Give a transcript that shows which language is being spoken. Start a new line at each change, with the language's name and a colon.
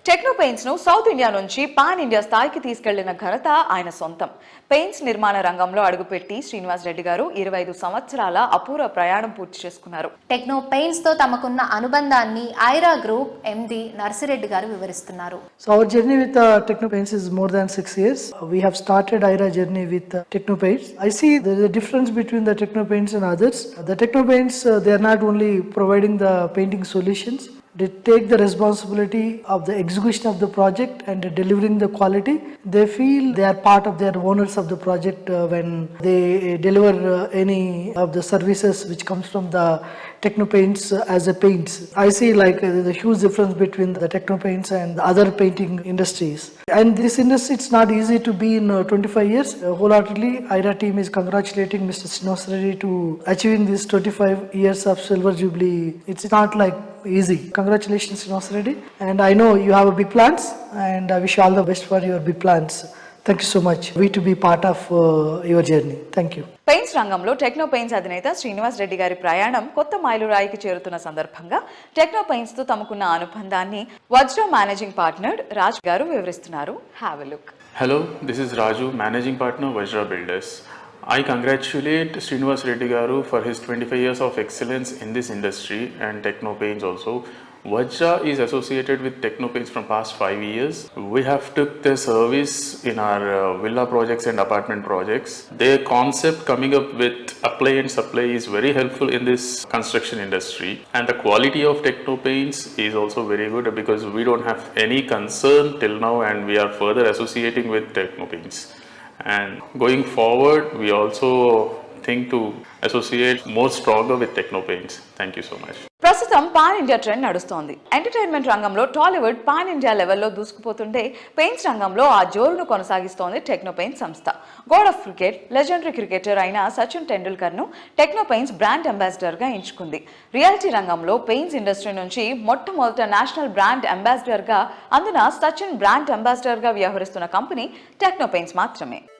Telugu: Techno paints ను south India నుంచి pan India స్థాయికి తీసుకెళ్లిన ఘనత ఆయన సొంతం. పెయింట్స్ నిర్మాణ రంగంలో అడుగుపెట్టి శ్రీనివాస్ రెడ్డి గారు 25 సంవత్సరాల అపూర్వ ప్రయాణం పూర్తి చేసుకున్నారు. టెక్నో పెయింట్స్ తో తమకున్న అనుబంధాన్ని ఐరా గ్రూప్ ఎండి నర్సిరెడ్డి గారు వివరిస్తున్నారు.
English: So our journey with Techno Paints is more than 6 years. We have started IRA journey with Techno Paints. I see there is a difference between the Techno Paints and others. The Techno Paints, they are not only providing the painting solutions, they take the responsibility of the execution of the project and delivering the quality. They feel they are part of their owners of the project when they deliver any of the services which comes from the Techno Paints as a paints. I see like there's a huge difference between the Techno Paints and the other painting industries. And this industry, it's not easy to be in 25 years. Wholeheartedly, IRA team is congratulating Mr. Srinivas Reddy to achieving this 25 years of silver jubilee. It's not like easy. Congratulations, Srinivas Reddy. And I know you have a big plans, and I wish you all the best for your big plans. Thank you so much. We to be part of your journey. Thank you.
Telugu: Paints రంగంలో techno paints అధినేత శ్రీనివాస్ రెడ్డి గారి ప్రయాణం కొత్త మైలురాయికి చేరుతున్న సందర్భంగా techno paints తో తమకున్న అనుబంధాన్ని వజ్ర managing partner Raj గారు వివరిస్తున్నారు.
English: Have a look. Hello, this is Raju, managing partner Vajra Builders. I congratulate Srinivas Reddy Garu for his 25 years of excellence in this industry and Techno Paints also Vajra is associated with Technopaints from past 5 years. We have took their service in our villa projects and apartment projects. Their concept coming up with apply and supply is very helpful in this construction industry. And the quality of Technopaints is also very good because we don't have any concern till now, and we are further associating with Technopaints. And going forward, we also think to associate more stronger with Technopaints. Thank you so much.
Telugu: ప్రస్తుతం pan India trend నడుస్తోంది. Entertainment రంగంలో Tollywood pan India లెవెల్లో దూసుకుపోతుంటే paints రంగంలో ఆ జోరును కొనసాగిస్తోంది టెక్నోపెయింట్స్ సంస్థ. God of cricket, legendary cricketer అయిన సచిన్ టెండూల్కర్ ను టెక్నోపెయింట్స్ brand ambassador గా ఎంచుకుంది. రియాలిటీ రంగంలో పెయింట్స్ ఇండస్ట్రీ నుంచి మొట్టమొదట నేషనల్ బ్రాండ్ అంబాసిడర్ గా, అందున సచిన్ బ్రాండ్ అంబాసిడర్ గా వ్యవహరిస్తున్న కంపెనీ టెక్నోపెయింట్స్ మాత్రమే.